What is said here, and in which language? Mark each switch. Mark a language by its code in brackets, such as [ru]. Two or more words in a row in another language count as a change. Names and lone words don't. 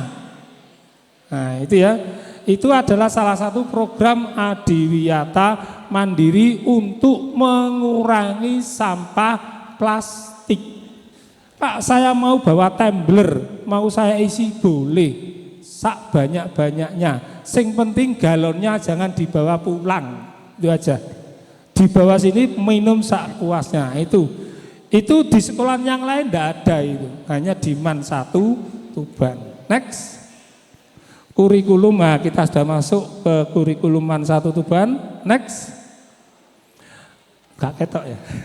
[id] Nah, itu ya. Itu adalah salah satu program Adiwiyata Mandiri untuk mengurangi sampah plastik. Pak, saya mau bawa tumbler, mau saya isi boleh, [jv] sak banyak-banyaknya. Sing penting [id] galonnya jangan dibawa pulang, itu aja. Dibawa sini minum sak puasnya, itu di sekolah yang lain tidak ada itu, hanya di MAN 1 Tuban. Next. Kurikulum, nah kita sudah masuk ke kurikulum MAN 1 Tuban. [jv] Next. Gak ketok ya.